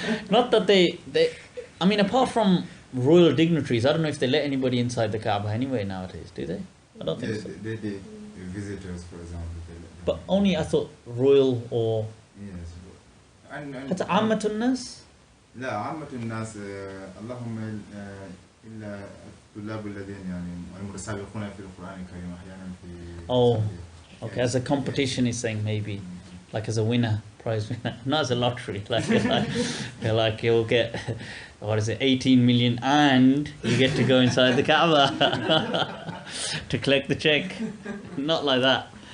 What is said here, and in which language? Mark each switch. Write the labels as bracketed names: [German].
[English] Not that they. I mean, apart from royal dignitaries, I don't know if they let anybody inside the Kaaba anyway nowadays. Do they? I don't think so. They visitors, for example. They let them But only I thought royal or. Yes. And That's Ammatun Nas. [Arabic] لا عامة الناس اللهم إلا الطلاب الذين يعني المتسابقون في القرآن الكريم أحيانا في [English] Oh, okay. As a competition, he's saying maybe, like as a winner, prize winner, not as a lottery. Like you'll get, what is it, 18 million, and you get to go inside the Kaaba to collect the check. Not like that.